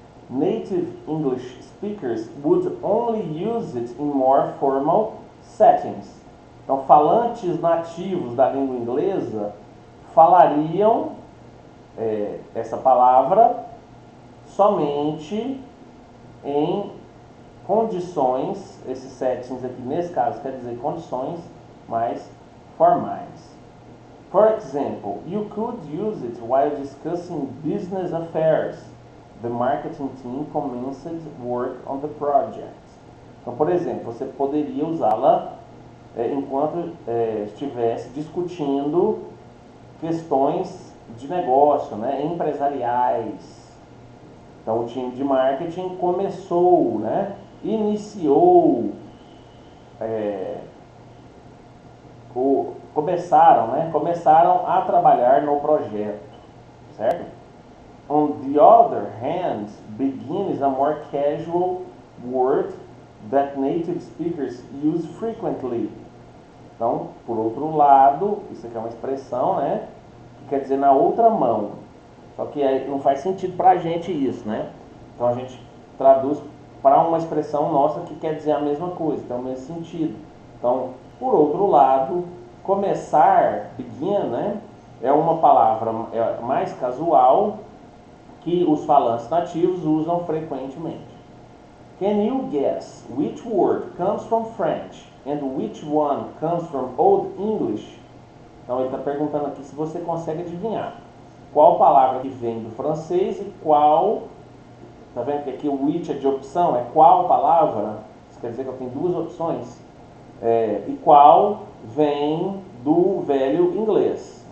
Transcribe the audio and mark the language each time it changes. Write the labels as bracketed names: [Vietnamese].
[English] Native English speakers would only use it in more formal settings. [Portuguese] Então, falantes nativos da língua inglesa falariam essa palavra somente em condições, esses settings aqui nesse caso quer dizer condições mais formais. [English] For example, you could use it while discussing business affairs. The marketing team commenced work on the project. [Portuguese] Então, por exemplo, você poderia usá-la enquanto estivesse discutindo questões de negócio, né, empresariais. Então, o time de marketing começou, né, iniciou, começaram a trabalhar no projeto, certo? [English] On the other hand, begin is a more casual word that native speakers use frequently. [Portuguese] Então, por outro lado, isso aqui é uma expressão, né, que quer dizer na outra mão. Só que aí não faz sentido pra gente isso, né? Então a gente traduz para uma expressão nossa que quer dizer a mesma coisa, tem o mesmo sentido. Então, por outro lado, começar, begin, né, é uma palavra mais casual que os falantes nativos usam frequentemente. [English] Can you guess which word comes from French and which one comes from Old English? [Portuguese] Então ele está perguntando aqui se você consegue adivinhar qual palavra que vem do francês e qual. Está vendo que aqui o which é de opção, é qual palavra? Isso quer dizer que eu tenho duas opções. E qual vem do velho inglês.